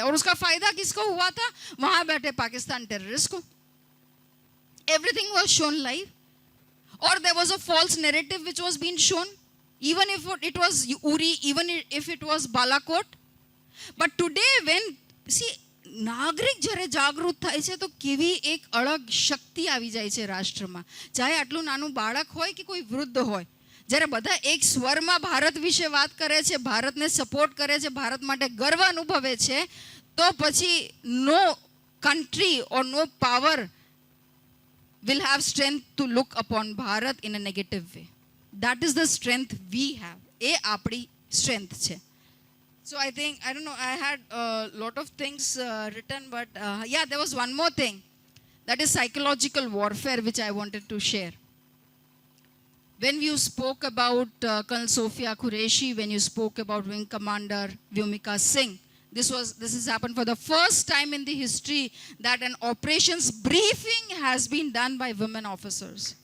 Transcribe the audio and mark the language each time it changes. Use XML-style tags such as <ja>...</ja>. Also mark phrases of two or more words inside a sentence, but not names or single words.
<hi>और उसका फायदा किसको हुआ था? वहां बैठे पाकिस्तान टेररिस्ट को.</hi> <en>Everything was shown live. Or there was a false narrative which was being shown, even if it was Uri, even if it was Balakot. But today when see</en> <gu>નાગરિક જ્યારે જાગૃત થાય છે તો કેવી એક અલગ શક્તિ આવી જાય છે રાષ્ટ્રમાં. ચાહે આટલું નાનું બાળક હોય કે કોઈ વૃદ્ધ હોય, જ્યારે બધા એક સ્વરમાં ભારત વિશે વાત કરે છે, ભારતને સપોર્ટ કરે છે, ભારત માટે ગર્વ અનુભવે છે, તો પછી</gu> <en>no country or no power will have strength to look upon Bharat in a negative way. That is the strength we have.</en> <gu>એ આપણી strength છે.</gu> <en>So I think, I don't know, I had a lot of things written, but yeah, there was one more thing. That is psychological warfare, which I wanted to share. When you spoke about Colonel Sophia Qureshi, when you spoke about Wing Commander Vyomika Singh, this has happened for the first time in the history that an operations briefing has been done by women officers.</en>